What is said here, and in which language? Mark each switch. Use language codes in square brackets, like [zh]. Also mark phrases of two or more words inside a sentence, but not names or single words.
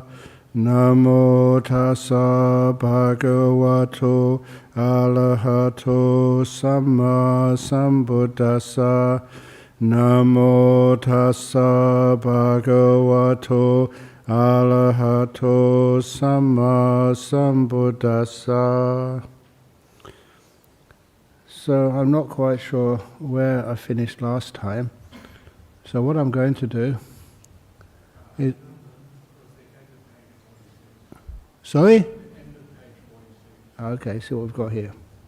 [pi] Namo tassa bhagavato arahato samma sambuddhassa. Namo tassa bhagavato arahato samma sambuddhassa. [en] So I'm not quite sure where I finished last time. So what I'm going to do is... Sorry? Okay, see what we've got here.